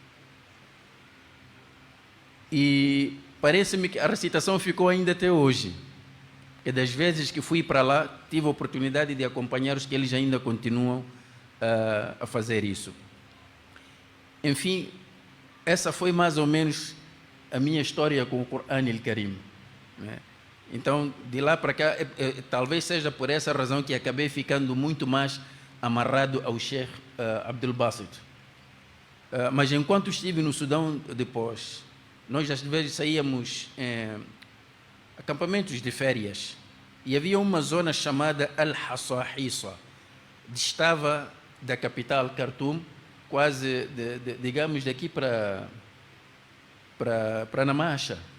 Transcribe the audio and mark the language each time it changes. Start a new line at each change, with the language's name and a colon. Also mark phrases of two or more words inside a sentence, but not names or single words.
Portuguese: E parece-me que a recitação ficou ainda até hoje. E das vezes que fui para lá, tive a oportunidade de acompanhar os que eles ainda continuam a fazer isso. Enfim, essa foi mais ou menos a minha história com o Qur'an al-Karim, né? Então, de lá para cá, talvez seja por essa razão que acabei ficando muito mais amarrado ao Sheikh Abdul Basit. Mas enquanto estive no Sudão depois, nós às vezes saíamos acampamentos de férias e havia uma zona chamada Al-Hassahissa, distava da capital Khartoum, quase, digamos, daqui para Namacha.